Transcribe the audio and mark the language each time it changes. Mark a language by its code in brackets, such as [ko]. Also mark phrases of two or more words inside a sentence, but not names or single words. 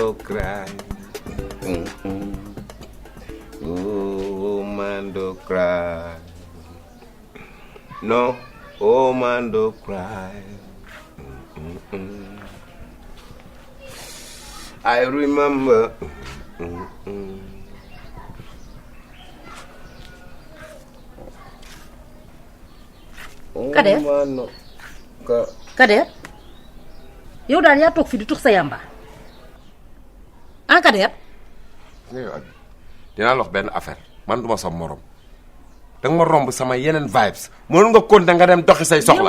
[en] cry. Woman don't cry. No, woman don't cry. I remember. [wo] Kader Kader yow daal yaa toog fi di tux sa yamba Kader. dinaa la wax benn affaire man duma sa morom danga ma romb sama yeneen vibes mënoon nga continuer nga dem doxi say soxla.